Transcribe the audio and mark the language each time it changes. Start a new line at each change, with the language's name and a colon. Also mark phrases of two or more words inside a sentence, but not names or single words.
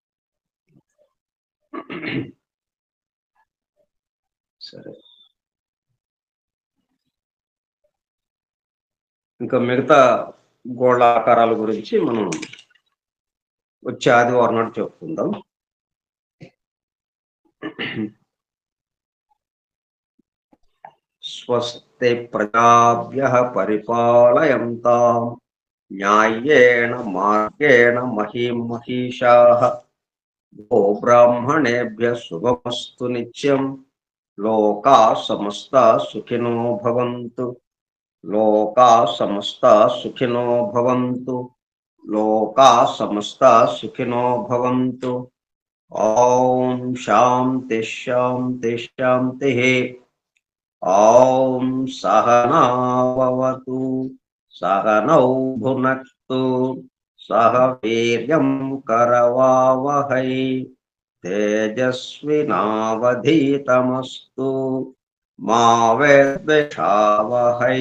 Telugu: సరే, ఇంకా మిగతా గోళ్ళ ఆకారాల గురించి మనం వచ్చే ఆదివారం నాడు చెప్పుకుందాం.
Sanskrit: స్వస్తి ప్రజాభ్యః పరిపాలయంతాం న్యాయేన మార్గేణ మహీం మహీషాః గో బ్రాహ్మణేభ్యః శుభమస్తు నిత్యం. లోకాః సమస్తాః సుఖినో భవంతు. లోకాః సమస్తాః సుఖినో భవంతు. లోకాః సమస్తాః సుఖినో భవంతు. ఓం శాంతి శాంతి శాంతిః. ఓం సహనావతు సహనౌ భునక్తు సహ వీర్యం కరవావహై తేజస్వినావధీతమస్తు మా విద్విషావహై.